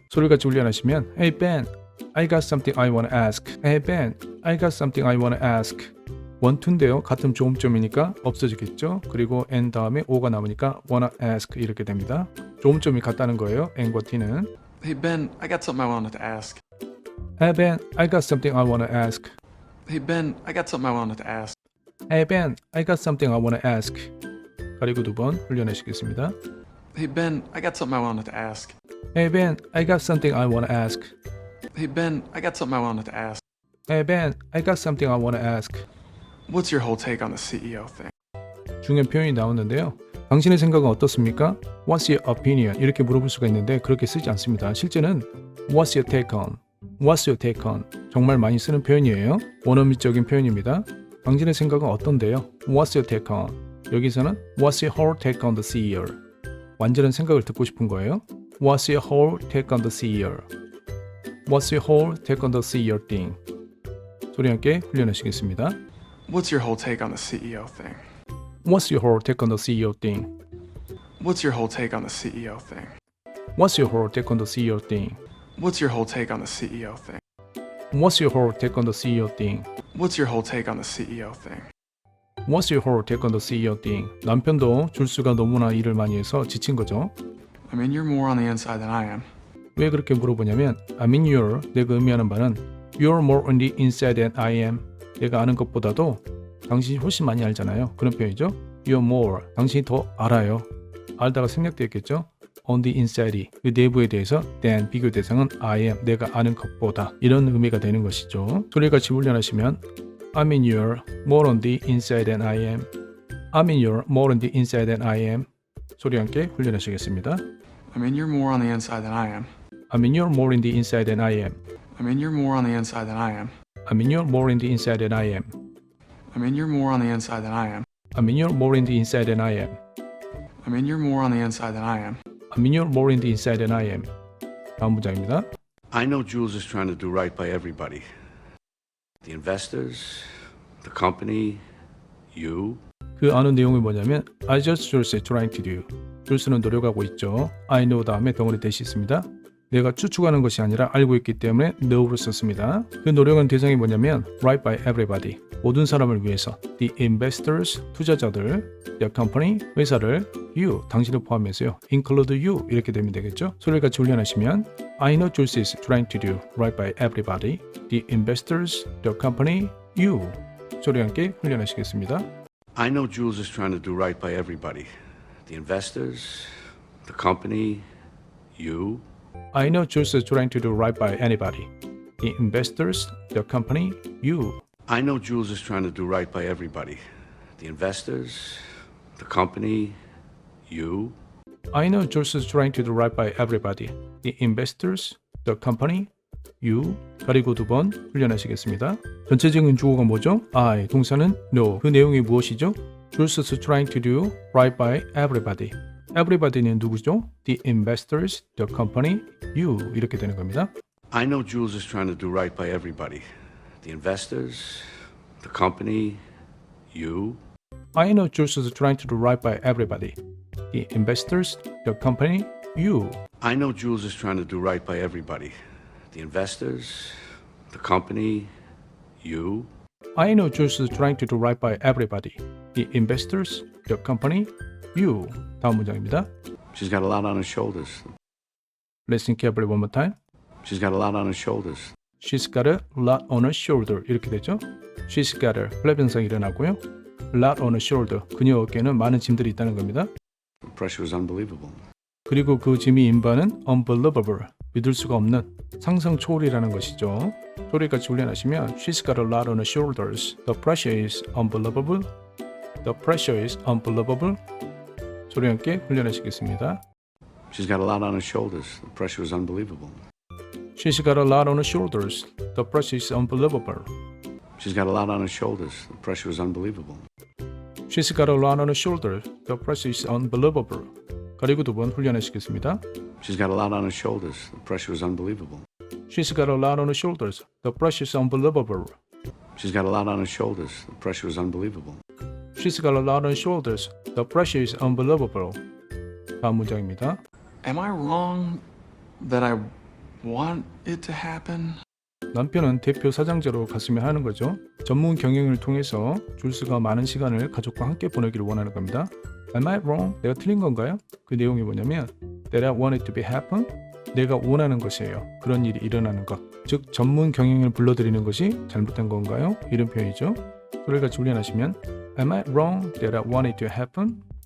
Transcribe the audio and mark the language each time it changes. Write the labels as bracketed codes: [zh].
[ko] 소리같이 훈련하시면 [en] Hey Ben, I got something I want to ask. Hey Ben, I got something I want to ask. [ko] 원투인데요. 같은 조음점이니까 없어지겠죠. 그리고 N 다음에 O가 남으니까 [en] wanna ask [ko] 이렇게 됩니다. 조음점이 같다는 거예요. N과 T는. [en] Hey Ben, I got something I wanted to ask. Hey Ben, I got something I want to ask. Hey Ben, I got something I wanted to ask. Hey Ben, I got something I want to ask. [ko] 가리고 두 번 훈련하시겠습니다. [en] Hey Ben, I got something I wanted to ask. Hey Ben, I got something I want to ask. Hey Ben, I got something I wanted to ask. Hey Ben, I got something I want to ask. What's your whole take on the CEO thing? [ko] 중요한 표현이 나오는데요. 당신의 생각은 어떻습니까? [en] What's your opinion? [ko] 이렇게 물어볼 수가 있는데 그렇게 쓰지 않습니다. 실제는 [en] What's your take on? What's your take on? [ko] 정말 많이 쓰는 표현이에요. 원어민적인 표현입니다. 당신의 생각은 어떤데요? [en] What's your take on? [ko] 여기서는 [en] What's your whole take on the CEO? [ko] 완전한 생각을 듣고 싶은 거예요. [en] What's your whole take on the CEO? What's your whole take on the CEO thing? 소리 함께 훈련하시겠습니다. What's your whole take on the CEO thing? What's your whole take on the CEO thing? What's your whole take on the CEO thing? What's your whole take on the CEO thing? What's your whole take on the CEO thing? What's your whole take on the CEO thing? What's your whole take on the CEO thing? What's your whole take on the CEO thing? [ko] 남편도 줄수가 너무나 일을 많이 해서 지친 거죠. [en] I mean, you're more on the inside than I am. [ko] 왜 그렇게 물어보냐면 [en] I mean you're, [ko] 내가 의미하는 바는 [en] You're more on the inside than I am. [ko] 내가 아는 것보다도 당신이 훨씬 많이 알잖아요. 그런 표현이죠. [en] You're more. [ko] 당신이 더 알아요. 알다가 생략되었겠죠. [en] On the inside, [ko] 그 내부에 대해서 than 비교 대상은 [en] I am, [ko] 내가 아는 것보다 이런 의미가 되는 것이죠. 소리같이 훈련하시면 [en] I mean you're more on the inside than I am. I mean you're more on the inside than I am. [ko] 소리 함께 훈련하시겠습니다. [en] I mean you're more on the inside than I am. I mean you're more in the inside than I am. I mean you're more on the inside than I am. I mean you're more in the inside than I am. I mean you're more on the inside than I am. I mean you're more in the inside than I am. I mean you're more on the inside than I am. I mean you're more in the inside than I am. [ko] 다음 문장입니다. [en] I know Jules is trying to do right by everybody. The investors, the company, you. [ko] 그 아는 내용이 뭐냐면 [en] I just Jules is trying to do. [ko] 줄스는 노력하고 있죠. I know 다음에 덩어리 대시 있습니다. 내가 추측하는 것이 아니라 알고 있기 때문에 know를 썼습니다. 그 노력은 대상이 뭐냐면 [en] right by everybody. [ko] 모든 사람을 위해서 [en] the investors, [ko] 투자자들, [en] the company, [ko] 회사를, you, 당신을 포함해서요. [en] include you [ko] 이렇게 되면 되겠죠. 소리를 같이 훈련하시면 [en] I know Jules is trying to do right by everybody. The investors, the company, you. [ko] 소리 함께 훈련하시겠습니다. [en] I know Jules is trying to do right by everybody. The investors, the company, you. I know Jules is trying to do right by anybody. The investors, the company, you. I know Jules is trying to do right by everybody. The investors, the company, you. I know Jules is trying to do right by everybody. The investors, the company, you. [ko] 가리고 두 번 훈련하시겠습니다. 전체적인 주어가 뭐죠? I, 동사는 know. 그 내용이 무엇이죠? [en] Jules is trying to do right by everybody. [ko] Everybody는 누구죠? [en] The investors, the company, you. [ko] 이렇게 되는 겁니다. [en] I know Jules is trying to do right by everybody. The investors, the company, you. I know Jules is trying to do right by everybody. The investors, the company, you. I know Jules is trying to do right by everybody. The investors, the company, you. I know Jules is trying to do right by everybody. The investors, the company, you. [ko] 다음 문장입니다. [en] She's got a lot on her shoulders. Listen carefully one more time. She's got a lot on her shoulders. She's got a lot on her shoulder. [ko] 이렇게 되죠. [en] She's got a [ko] 플랫변상이 일어나고요. [en] lot on her shoulder. [ko] 그녀 어깨에는 많은 짐들이 있다는 겁니다. [en] The pressure was unbelievable. [ko] 그리고 그 짐이 인바는 unbelievable. 믿을 수가 없는 상상 초월이라는 것이죠. 소리같이 훈련하시면 [en] She's got a lot on her shoulders. The pressure is unbelievable. The pressure is unbelievable. [ko] 소리 함께 훈련하시겠습니다. [en] She's got a lot on her shoulders. The pressure was unbelievable. She's got a lot on her shoulders. The pressure is unbelievable. She's got a lot on her shoulders. The pressure was unbelievable. She's got a lot on her shoulders. The pressure is unbelievable. [ko] 가리고 두 번 훈련하시겠습니다. [en] She's got a lot on her shoulders. The pressure was unbelievable. She's got a lot on her shoulders. The pressure is unbelievable. She's got a lot on her shoulders. The pressure was unbelievable. She's got a lot on her shoulders. The pressure is unbelievable. [ko] 다음 문장입니다. [en] Am I wrong that I want it to happen? [ko] 남편은 대표 사장제로 갔으면 하는 거죠. 전문 경영을 통해서 줄스가 많은 시간을 가족과 함께 보내기를 원하는 겁니다. [en] Am I wrong? [ko] 내가 틀린 건가요? 그 내용이 뭐냐면 [en] That I want it to be happen? [ko] 내가 원하는 것이에요. 그런 일이 일어나는 것. 즉 전문 경영을 불러들이는 것이 잘못된 건가요? 이런 표현이죠. 소리를 같이 훈련하시면 [en] Am I wrong that I want it to happen?